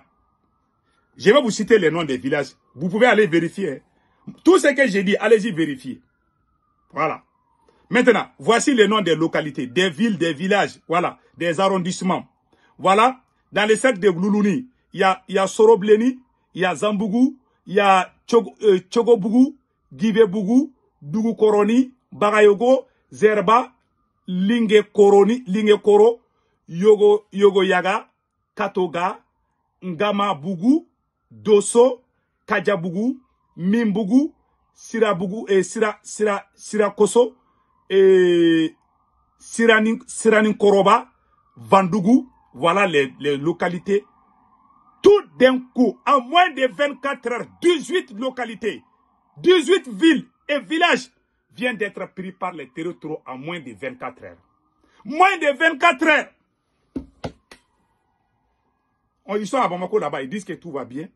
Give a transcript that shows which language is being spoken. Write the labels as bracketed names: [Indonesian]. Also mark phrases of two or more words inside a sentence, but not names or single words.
[French] Je vais vous citer les noms des villages. Vous pouvez aller vérifier. Tout ce que j'ai dit, allez-y vérifier. Voilà. Maintenant, voici les noms des localités, des villes, des villages, voilà, des arrondissements. Voilà, dans les cercles de Loulouni, il y a Sorobleni, il y a Zambougou, il y a Tchogobougou, Guibebougou, Dougou-Koroni, Bagayogo, Zerba, Lingekoro, Yogo-Yaga, Katoga, Ngama-Bougou, Dosso, Kadjabougou, Mimbougou, Sirabougou et Sirakoso, et Siranin-Koroba, Vandougou, voilà les localités. Tout d'un coup, en moins de 24 heures, 18 localités, 18 villes et villages viennent d'être pris par les terreaux en moins de 24 heures. Moins de 24 heures. Ils sont à Bamako là-bas, ils disent que tout va bien.